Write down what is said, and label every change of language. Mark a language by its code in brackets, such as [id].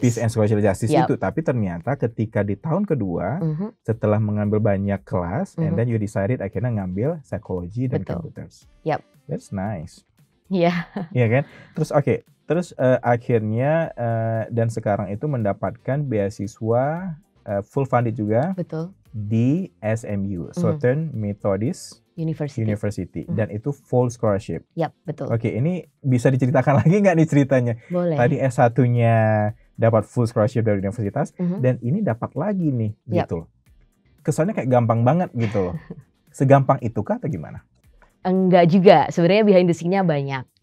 [en] Peace and social justice [id] itu, tapi ternyata ketika di tahun kedua, setelah mengambil banyak kelas, [en] and then you decided [id] akhirnya ngambil psikologi dan computers. [en] That's nice. [id] Iya. Iya kan? Terus akhirnya dan sekarang itu mendapatkan beasiswa full funded juga. Betul. Di SMU, Southern Methodist University. Dan itu full scholarship. Yap, betul. Oke, ini bisa diceritakan lagi nggak nih ceritanya? Boleh. Tadi S1-nya dapat full scholarship dari universitas, dan ini dapat lagi nih gitu. Kesannya kayak gampang banget gitu loh. Segampang itukah atau gimana? Enggak juga, sebenarnya behind the scene-nya banyak.